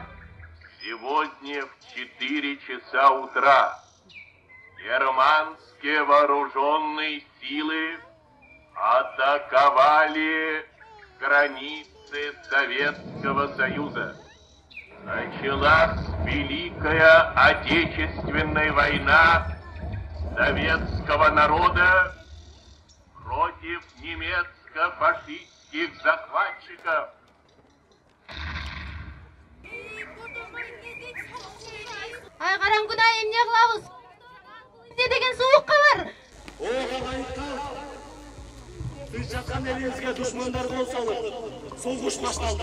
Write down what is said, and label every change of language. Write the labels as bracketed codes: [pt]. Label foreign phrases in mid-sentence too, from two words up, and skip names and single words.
[ru] Сегодня в 4 часа утра германские вооруженные силы атаковали границы Советского Союза. Началась Великая Отечественная война советского народа против немецко-фашистских захватчиков. [ky] Ай караңгыда эмне кылабыз? Эмне деген суукка бар? Тыш жаткан элибизге душмандар кол салып, согуш башталды.